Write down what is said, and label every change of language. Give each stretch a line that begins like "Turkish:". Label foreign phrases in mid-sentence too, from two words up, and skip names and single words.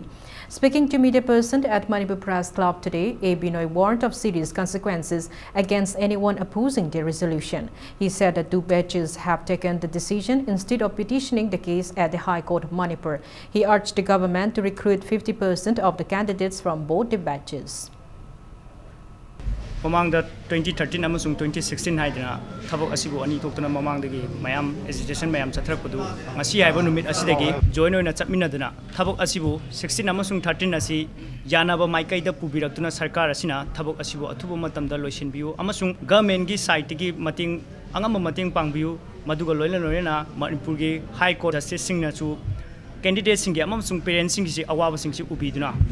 English: Speaking to media person at Manipur Press Club today, A. Binoy warned of serious consequences against anyone opposing the resolution. He said that 2 batches have taken the decision instead of petitioning the case at the High Court of Manipur. He urged the government to recruit 50% of the candidates from both the batches.
Manipuri: Mamang 2013 amasung 2016 haidina thabok asibu ani toktuna mamang dagi mayam agitation mayam chathrakpadu ngasi haiba numit asidagi join oina chapminaduna thabok asibu 16 amasung 13 asi yanaba maikai da pubiraktuna sarkar asina thabok asibu athubu matamda loisinbiu amasung government gi site gi mating angam mating pangbiu maduga loina loina Manipur gi High Court justice singna chu candidates singi amasung parents singi si awaba singsi ubiduna